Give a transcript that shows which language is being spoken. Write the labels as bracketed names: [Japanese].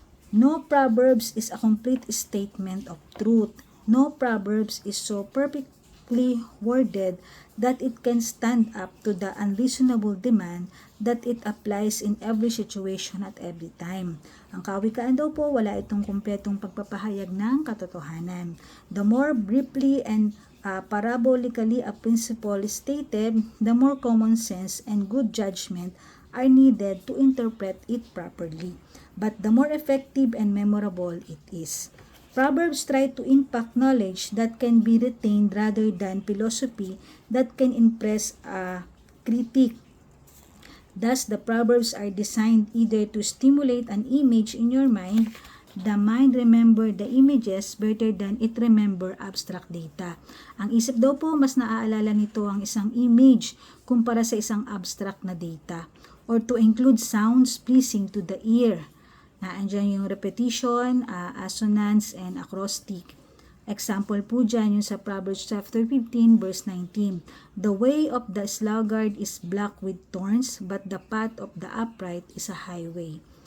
[English] No Proverbs is a complete statement of truth. No Proverbs is so perfectly worded that it can stand up to the unreasonable demand that it applies in every situation at every time. [Filipino] Ang kawikaan daw po, wala itong kumpletong pagpapahayag ng katotohanan. [English] The more briefly and parabolically a principle is stated, the more common sense and good judgment are needed to interpret it properly. But the more effective and memorable it is. Proverbs try to impact knowledge that can be retained rather than philosophy that can impress a critic. Thus, the Proverbs are designed either to stimulate an image in your mind. The mind remember the images better than it remember abstract data. [Filipino] Ang isip daw po, mas naaalala nito ang isang image kumpara sa isang abstract na data. [English] Or to include sounds pleasing to the ear. [Filipino] Naandyan yung repetition, assonance, and acrostic. Example po dyan yung sa Proverbs chapter 15 verse 19. [English] "The way of the sluggard is black with thorns, but the path of the upright is a highway."